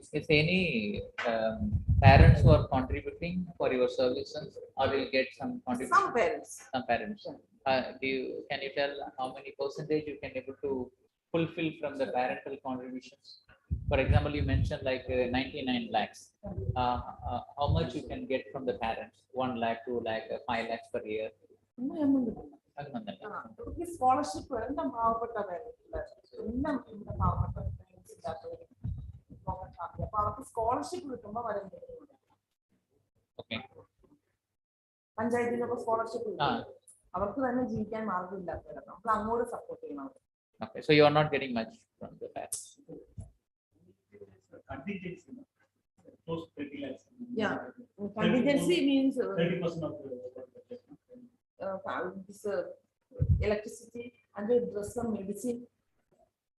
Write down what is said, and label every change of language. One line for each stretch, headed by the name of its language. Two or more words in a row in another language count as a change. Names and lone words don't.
English: Is any parents who are contributing for your services, or will get some contribution? Some parents. Some parents. Can you tell how many percentage you can able to fulfill from the parental contributions? For example, you mentioned like 99 lakhs. How much you can get from the parents? 1 lakh, 2 lakh, 5 lakhs per year.
Malayalam: സ്കോളർഷിപ്പ് എല്ലാം പാവപ്പെട്ട എല്ലാം പാവപ്പെട്ട അപ്പൊ അവർക്ക് സ്കോളർഷിപ്പ് കിട്ടുമ്പോ വളരെ
English: Okay.
Malayalam: പഞ്ചായത്തിലൊക്കെ സ്കോളർഷിപ്പ് കിട്ടും, അവർക്ക് തന്നെ ജീവിക്കാൻ മാർഗമില്ലാത്തവരാണ്, നമ്മൾ അങ്ങോട്ട് സപ്പോർട്ട് ചെയ്യണം.
English: Okay. So you are not getting much from the parents. Contingency. Close to 30 lakhs. Yeah, contingency means 30% of the budget. this electricity and the dress and medicine.